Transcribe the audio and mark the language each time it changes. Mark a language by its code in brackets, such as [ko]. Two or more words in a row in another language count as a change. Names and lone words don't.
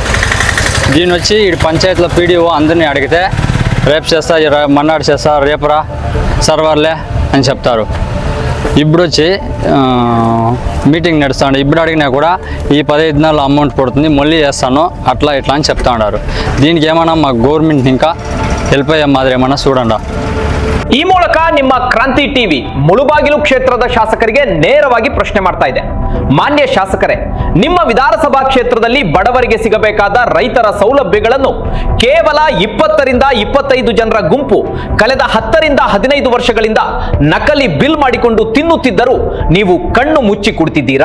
[te] దీని వచ్చి ఈ పంచాయతీలో పీడిఓ అందరినీ అడిగితే రేపు చేస్తా, మన్నాడు చేస్తా, రేపురా సర్వర్లే అని చెప్తారు. ఇప్పుడు వచ్చి మీటింగ్ నడుస్తాడు. ఇప్పుడు అడిగినా కూడా ఈ 15 దినాల్లో అమౌంట్ పడుతుంది, మళ్ళీ చేస్తాను, అట్లా ఇట్లా అని చెప్తా ఉన్నారు. దీనికి ఏమన్నా మా గవర్నమెంట్ ఇంకా హెల్ప్ అయ్యే మాదిరి ఏమన్నా చూడండి. [kn] ಈ ಮೂಲಕ ನಿಮ್ಮ ಕ್ರಾಂತಿ ಟಿವಿ ಮುಳುಬಾಗಿಲು ಕ್ಷೇತ್ರದ ಶಾಸಕರಿಗೆ ನೇರವಾಗಿ ಪ್ರಶ್ನೆ ಮಾಡ್ತಾ ಇದೆ. ಮಾನ್ಯ ಶಾಸಕರೇ, ನಿಮ್ಮ ವಿಧಾನಸಭಾ ಕ್ಷೇತ್ರದಲ್ಲಿ ಬಡವರಿಗೆ ಸಿಗಬೇಕಾದ ರೈತರ ಸೌಲಭ್ಯಗಳನ್ನು ಕೇವಲ 20 ರಿಂದ 25 ಜನರ ಗುಂಪು ಕಳೆದ 10 ರಿಂದ 15 ವರ್ಷಗಳಿಂದ ನಕಲಿ ಬಿಲ್ ಮಾಡಿಕೊಂಡು ತಿನ್ನುತ್ತಿದ್ದರೂ ನೀವು ಕಣ್ಣು ಮುಚ್ಚಿ ಕುಳಿತಿದ್ದೀರಾ?